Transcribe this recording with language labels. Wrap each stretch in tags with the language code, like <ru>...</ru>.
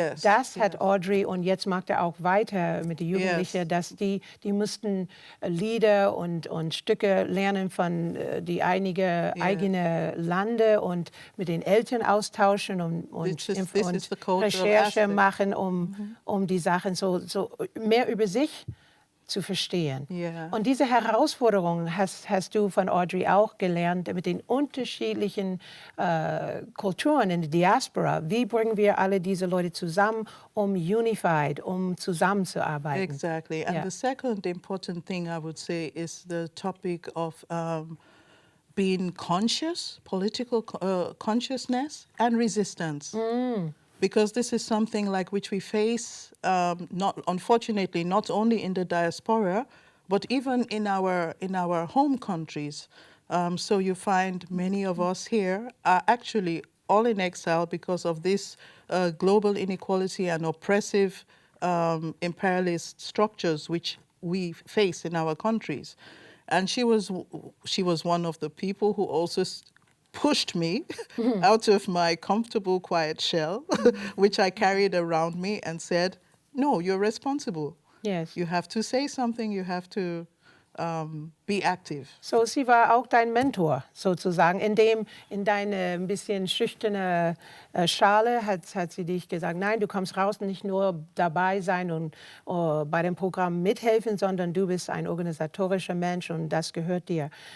<de>Das hat Audrey und jetzt macht er auch weiter mit den Jugendlichen, dass die mussten Lieder und Stücke lernen von die eigene Lande und mit den Eltern austauschen und Recherche machen, um die Sachen so mehr über sich zu verstehen.</de> <en>Yeah.</en> <de>Und diese Herausforderungen hast du von Audrey auch gelernt mit den unterschiedlichen Kulturen in der Diaspora. Wie bringen wir alle diese Leute zusammen, um zusammenzuarbeiten?</de> <en>Exactly. And Yeah. the second important thing I would say is the topic of being conscious, political consciousness and resistance. Because this is something like which we face, unfortunately, not only in the diaspora, but even in our home countries. So you find many of us here are actually all in exile because of this global inequality and oppressive imperialist structures which we face in our countries. And she was one of the people who also pushed me out of my comfortable, quiet shell, which I carried around me, and said, no, you're responsible. Yes. You have to say something, you have to be active.</en> <de>So, sie war auch dein Mentor, sozusagen. In deine ein bisschen schüchterne Schale hat sie dich gesagt, nein, du kommst raus und nicht nur dabei sein und bei dem Programm mithelfen, sondern du bist ein organisatorischer Mensch und das gehört dir.</de>